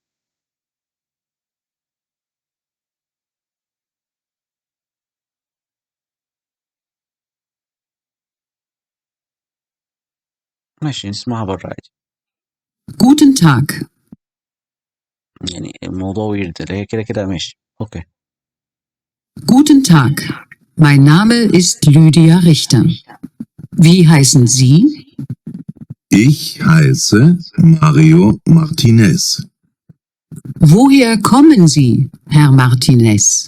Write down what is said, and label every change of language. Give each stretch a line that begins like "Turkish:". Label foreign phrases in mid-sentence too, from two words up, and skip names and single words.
Arabic: ماشي، نسمعها بره عادي.
German: Guten Tag.
Arabic: يعني الموضوع ويرد اللي هي كده كده ماشي. اوكي.
German: Guten Tag. Mein Name ist Lydia Richter. Wie heißen Sie? Ich heiße Mario Martinez. Woher kommen Sie, Herr Martinez?